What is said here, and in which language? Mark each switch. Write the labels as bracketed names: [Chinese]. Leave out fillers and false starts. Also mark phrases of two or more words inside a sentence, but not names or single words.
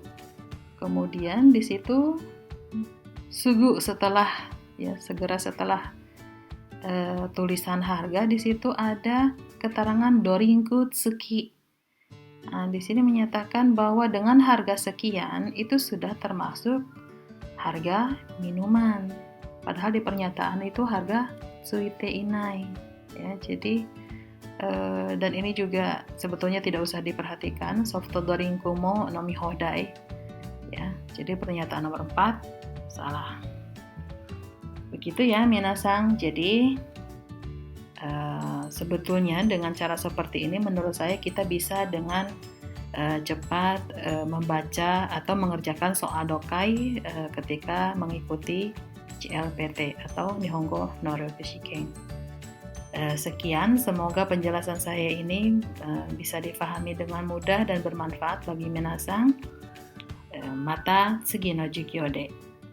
[Indonesian] Kemudian di situ segera setelah tulisan harga di situ ada keterangan [Japanese] ドリンク 付き. [Indonesian] Nah, di sini menyatakan bahwa dengan harga sekian itu sudah termasuk harga minuman. Padahal di pernyataan itu harga [Japanese] ついて いない. [Indonesian] Ya, jadi dan ini juga sebetulnya tidak usah diperhatikan. [Japanese] ソフト ドリンク も 飲み 放題. [Indonesian] Ya, jadi pernyataan nomor 4 salah. Begitu ya minasang. Jadi sebetulnya dengan cara seperti ini menurut saya kita bisa dengan cepat membaca atau mengerjakan soal dokai ketika mengikuti JLPT atau Nihongo no Ryoku Shiken. Sekian, semoga penjelasan saya ini bisa difahami dengan mudah dan bermanfaat bagi minasang. [Japanese] また 次 の 授業 で.